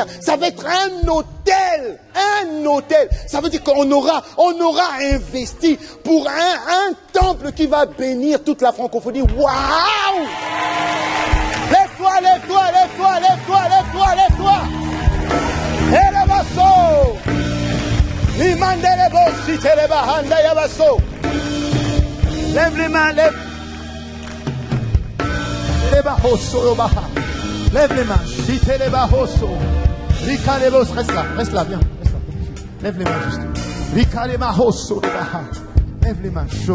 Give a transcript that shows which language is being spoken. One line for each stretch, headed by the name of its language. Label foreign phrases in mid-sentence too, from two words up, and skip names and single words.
French: Ça va être un hôtel. Un hôtel. Ça veut dire qu'on aura investi pour un temple qui va bénir toute la francophonie. Waouh! Lève-toi, lève-toi, lève-toi, lève-toi, lève-toi, lève-toi. Et le basso. L'imandele bossi teleba handa yabasso. Lève les mains, lève. Lève les mains. Reste là, viens. Lève les mains juste. Lève les mains.